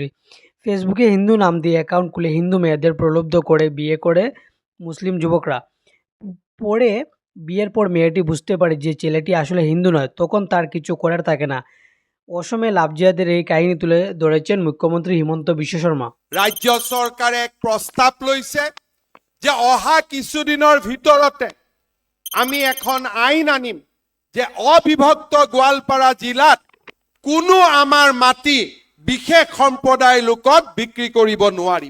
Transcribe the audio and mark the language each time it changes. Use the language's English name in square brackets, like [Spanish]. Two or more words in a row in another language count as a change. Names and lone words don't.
[Bangla] ফেসবুকে হিন্দু নাম দিয়ে অ্যাকাউন্ট খুলে হিন্দু মেয়েদের প্রলুব্ধ করে বিয়ে করে মুসলিম যুবকরা। পরে বিয়ের পর মেয়েটি বুঝতে পারে যে ছেলেটি আসলে হিন্দু নয়, তখন তার কিছু করার থাকে না। অসমে লাভজিয়াদের এই কাহিনী তুলে ধরেছেন মুখ্যমন্ত্রী হিমন্ত বিশ্ব শর্মা। [Assamese] রাজ্য চৰকাৰে এক প্ৰস্তাৱ লৈছে যে অহা কিছুদিনৰ ভিতৰতে আমি এখন আইন আনিম যে অবিভক্ত গোৱালপাৰা জিলাত কোনো আমাৰ মাটি বিশেষ সম্প্ৰদায়ৰ লোকক বিক্ৰী কৰিব নোৱাৰিব।